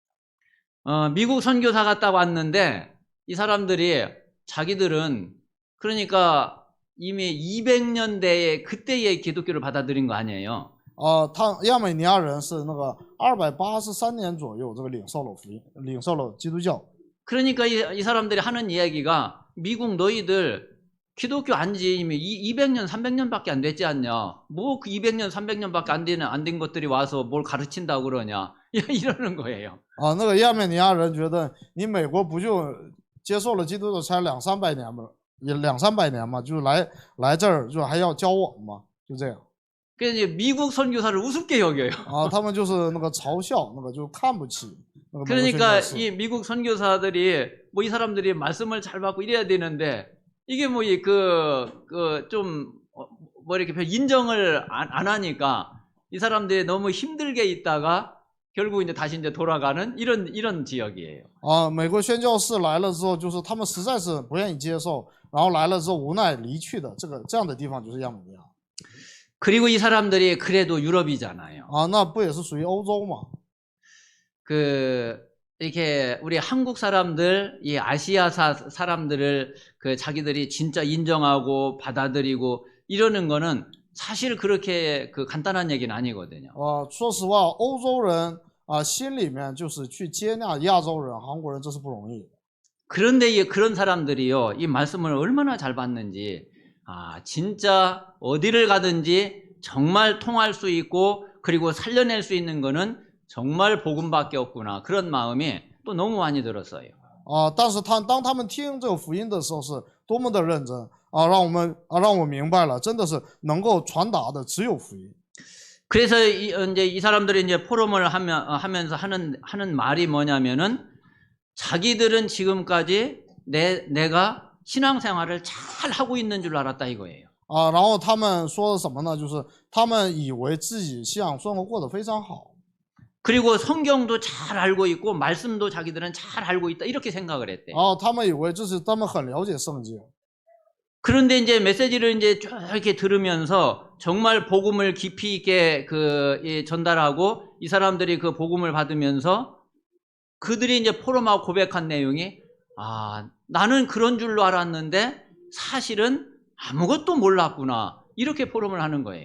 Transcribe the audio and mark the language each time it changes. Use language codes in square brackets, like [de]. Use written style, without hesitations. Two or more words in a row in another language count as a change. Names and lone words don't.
[ko] 미국 선교사가 딱 왔는데 이 사람들이 자기들은 그러니까 이미 200년대에 그때의 기독교를 받아들인 거 아니에요. [zh] 亚美尼亚人是那个283年左右这个领受了福音，领受了基督教。 [ko] 그러니까 이 사람들이 하는 이야기가 미국 너희들 기독교 안지 이미 200년, 300년밖에 안 됐지 않냐. 뭐 그 200년, 300년밖에 안 된 것들이 와서 뭘 가르친다고 그러냐. 이러는 거예요. [zh] 那个亚美尼亚人觉得你美国不就接受了基督教才200-300年吗？也200-300年嘛，就来这儿就还要教我们嘛，就这样。 [ko] 그래서 이제 미국 선교사를 우습게 여겨요. [zh] 他们就是那个嘲笑，那个就看不起那个美国宣 [ko] 그러니까 [zh] 教士。 [ko] 이 미국 선교사들이 뭐 이 사람들이 말씀을 잘 받고 이래야 되는데 이게 뭐 좀 뭐 이렇게 별 인정을 안 하니까 이 사람들이 너무 힘들게 있다가 결국 이제 다시 이제 돌아가는 이런 지역이에요. [zh] 美国宣教士来了之后，就是他们实在是不愿意接受，然后来了之后无奈离去的这样的地方就是亚美尼亚。 [ko] 그리고 이 사람들이 그래도 유럽이잖아요. [zh] 那不也是属于欧洲嘛？ [ko] 이렇게 우리 한국 사람들, 이 아시아사 사람들을 자기들이 진짜 인정하고 받아들이고 이러는 거는 사실 그렇게 간단한 얘기는 아니거든요. [zh] 说实话，欧洲人心里面就是去接纳亚洲人、韩国人，这是不容易的。 [ko] 그런데 그런 사람들이요, 이 말씀을 얼마나 잘 받는지, 진짜 어디를 가든지 정말 통할 수 있고, 그리고 살려낼 수 있는 거는 정말 복음밖에 없구나. 그런 마음이 또 너무 많이 들었어요. [zh] 但是当他们听这个福音的时候，是多么的认真让我明白了，真的是能够传达的只有福音。 [ko] 그래서 이제 이 사람들이 이제 포럼을 하면서 하는 말이 뭐냐면은 자기들은 지금까지 내가 신앙생활을 잘 하고 있는 줄 알았다 이거예요. [zh] 然后他们说的什么呢？就是他们以为自己信仰生活过得非常好。 [ko] 그리고 성경도 잘 알고 있고 말씀도 자기들은 잘 알고 있다 이렇게 생각을 했대. [zh] 他们以为这是他们很了解圣经。 [ko] 그런데 이제 메시지를 이제 쭉 이렇게 들으면서 정말 복음을 깊이 있게 전달하고 이 사람들이 그 복음을 받으면서 그들이 이제 포럼하고 고백한 내용이 나는 그런 줄로 알았는데 사실은 아무것도 몰랐구나 이렇게 포럼을 하는 거예요.